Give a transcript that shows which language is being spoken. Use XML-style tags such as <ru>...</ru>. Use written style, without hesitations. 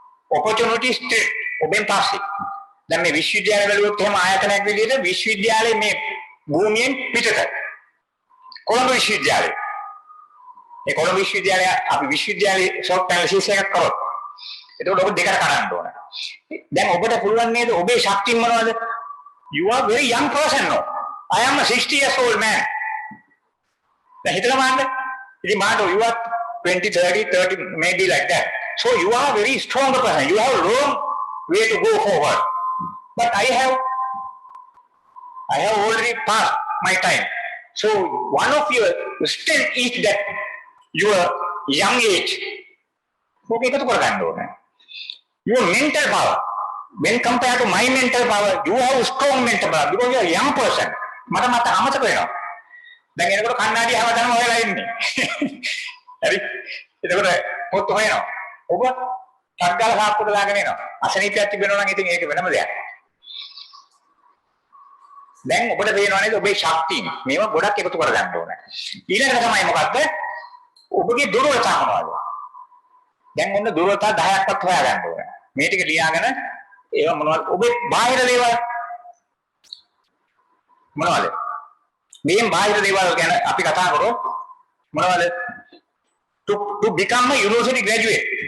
<si>opportunities ඔබෙන් පස්සේ. දැන් මේ විශ්වවිද්‍යාල වලුත් එහෙම ආයතනයක් විදිහට විශ්වවිද්‍යාලයේ මේ භූමියෙන් පිටත. කොළඹ විශ්වවිද්‍යාලය. ඒ කොළඹ විශ්වවිද්‍යාලය අපි විශ්වවිද්‍යාලයේ SWOT ඇනලිසිස් එකක් කරොත් එතකොට ඔබ දෙකට කරන්න ඕන. දැන් ඔබට පුළුවන් නේද ඔබේ ශක්තිය මොනවද?</si> <en>You are very young person now. I am a 60 years old man.</en> <si>දැන් හිතලා බලන්න. ඉතින් මාට</si> <en>you are 20 30 maybe like that. So you are very strong person. You have a long way to go forward. But I have already passed my time. So one of your strength is that your young age.</en> <si>Okay, එකතු කරගන්න ඕනේ.</si> <en>Your mental power. When compared to my mental power, you have strong mental power because you are a young person.</en> <si>මට අමතක වෙනවා. දැන් එනකොට කන්නාඩිය හැමදාම හොයලා ඉන්නේ. හරි. එතකොට පොත් හොයනවා. ඔබ ටග්ගල සාප්පුවට දාගෙන එනවා. අසනීපයක් තිබෙනවා නම් ඉතින් ඒක වෙනම දෙයක්. දැන් ඔබට පේනවා නේද ඔබේ ශක්තිය. මේවා ගොඩක් එකතු කරගන්න ඕනේ. ඊළඟට තමයි මොකද්ද? ඔබගේ දුර්වලතා මොනවද? දැන් ඔන්න දුර්වලතා 10ක්වත් හොයාගන්න ඕනේ. මේ ටික ලියාගෙන ඒවා මොනවද? ඔබේ බාහිර දේවල් මොනවද? මේ බාහිර දේවල් ගැන අපි කතා කරොත් මොනවද?</si> <en>To become a university graduate.</en>